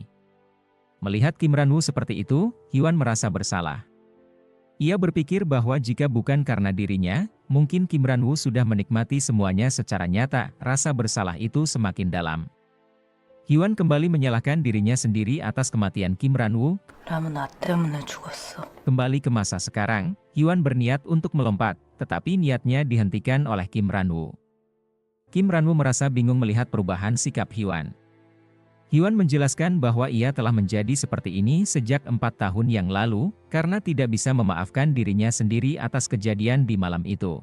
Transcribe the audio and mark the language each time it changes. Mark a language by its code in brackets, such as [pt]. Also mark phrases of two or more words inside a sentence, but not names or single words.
[id] Melihat Kim Ran-woo seperti itu, Hyun merasa bersalah. Ia berpikir bahwa jika bukan karena dirinya, mungkin Kim Ran-woo sudah menikmati semuanya secara nyata. Rasa bersalah itu semakin dalam. Hyun kembali menyalahkan dirinya sendiri atas kematian Kim Ran-woo. [ko] 라무 나 때문에 죽었어. [id] Kembali ke masa sekarang, Hyun berniat untuk melompat, tetapi niatnya dihentikan oleh Kim Ran-woo. Kim Ran-woo merasa bingung melihat perubahan sikap Hyun. Hyun menjelaskan bahwa ia telah menjadi seperti ini sejak 4 tahun yang lalu, karena tidak bisa memaafkan dirinya sendiri atas kejadian di malam itu.